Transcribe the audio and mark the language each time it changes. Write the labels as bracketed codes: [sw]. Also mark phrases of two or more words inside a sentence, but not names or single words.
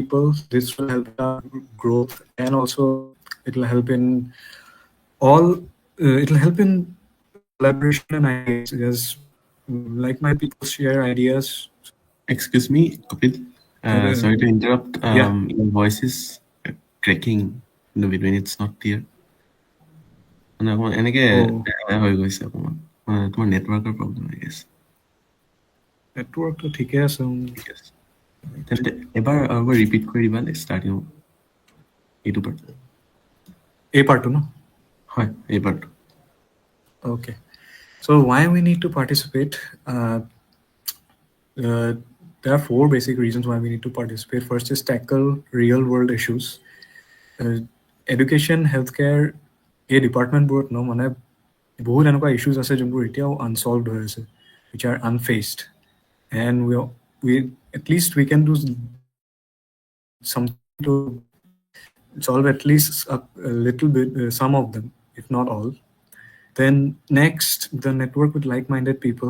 [en] This will help in our growth, and also it'll help in all. It'll help in collaboration and ideas because like-minded people share ideas. Excuse me, Kapil. Uh, Sorry to interrupt. yeah. Your voice is cracking in the between. It's not clear. [as] মানে অকণমান এনেকে Oh, হৈ গৈছে অকণমান তোমাৰ [en] network problem I guess [as] network to ঠিকে আছে ঠিক আছে তেন্তে এবাৰ ৰিপিট কৰি দিবা ষ্টাৰ্টিং এইটো পাৰ্ট [en] A part two, no? [as] হয় এই পাৰ্টটো [en] Okay. So why we need to participate? There are four basic reasons why we need to participate. First is tackle real world issues. Education, healthcare, a department board no [as] mane বহুত এনেকুৱা issues আছে যোনবোৰ এতিয়াও unsolved হৈ আছে, [en] which are unfaced, and we at least we can do something to solve at least a little bit, some of them, if not all. Then next, the network with like-minded people.